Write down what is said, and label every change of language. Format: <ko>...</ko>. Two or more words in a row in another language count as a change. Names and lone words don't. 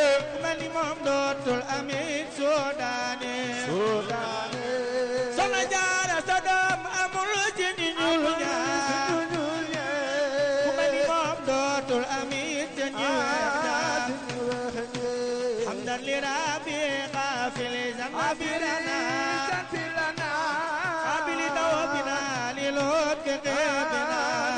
<wo>Ku mel ni moom dootul amit soo daane. Soo daane. Soxna Jaara sa doom amul ci ñi ñuul ñaar. Amul ci ñi ñuul ñaar. Ku mel ni moom dootul amit ci ñi weex ñaar. Ah, ci ñi weex ñaar.</wo> <ar>حمدا لربي غافل ذنب لنا. غافل ذنب لنا. قابل توبنا للطف قلبنا.</ar>